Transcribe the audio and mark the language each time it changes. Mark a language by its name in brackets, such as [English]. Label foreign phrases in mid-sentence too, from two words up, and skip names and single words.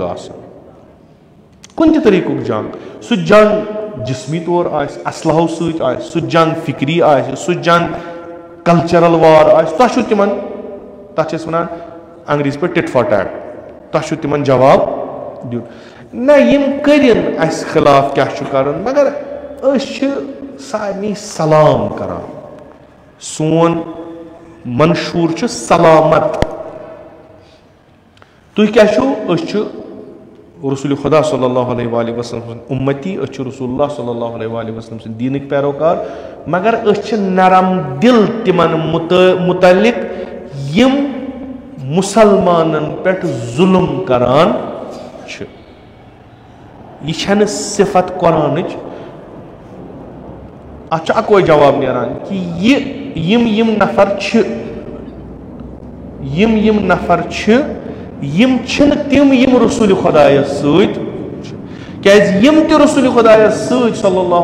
[Kashmiri] آسان کُنہِ تہِ طریٖقُک جنگ سُہ جنگ جسمی طور آسہِ اسلحو سۭتۍ آسہِ سُہ جنگ فکری آسہِ سُہ جنگ [English] cultural war [Kashmiri] آسہِ تۄہہِ چھُو تِمن تتھ چھِ أسۍ ونان انگریٖزی پٲٹھۍ [English] tit for tat [Kashmiri] تۄہہِ چھُو تِمن جواب دیُن نہ یم کٔرِنۍ اسہِ خلاف کیاہ چھُ کرُن مگر سارنی سلام کران سون منشور سلامت تُہۍ کیٛاہ چھِو أسۍ چھِ رسول خدا [Arabic] صلی اللہ علیہ وآلہ وسلم [Kashmiri] سٕنٛدۍ اُمتی أسۍ چھِ رسول اللہ [Arabic] صلی اللہ علیہ وآلہ وسلم [Kashmiri] سٕنٛدۍ دیٖنٕکۍ پیروکار مگر أسۍ چھِ نرم دل تِمن متعلق یِم مسلمانن پٮ۪ٹھ ظُلم کران چھِ یہِ چھنہٕ صفت قرآنٕچ اتھ چھُ اکوے جواب نیران کہِ یِم نفر چھِ یِم چھِنہٕ تِم یِم رسول خدایس سۭتۍ کیازِ یِم تہِ رسول خدایس سۭتۍ [Arabic] صلی اللہ